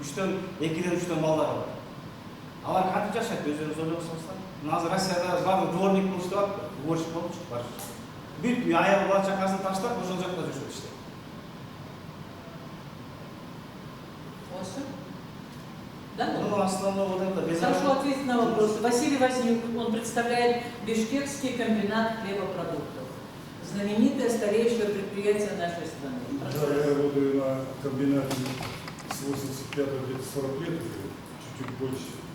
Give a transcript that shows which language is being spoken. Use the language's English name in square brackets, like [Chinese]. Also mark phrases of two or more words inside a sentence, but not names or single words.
[Kyrgyz] 2-ден 3төн балдары бар. Алар кантип жашайт, өзүңүз ойлоп көрсөңүздөр. Азыр Россияда баардыгы дворник болуп иштеп, уборщик болуп барышат. Бүт аял бала чакасын таштап, ошол жакта жашап иштейт. [Russian] Да? Ну, основного вот это без... Хорошо ответить на вопрос. Василий Вознюк, он представляет Бишкекский комбинат хлебопродуктов. Знаменитое старейшее предприятие нашей страны. Да, я работаю на комбинате с 85-го, где-то 40 лет уже, чуть-чуть больше.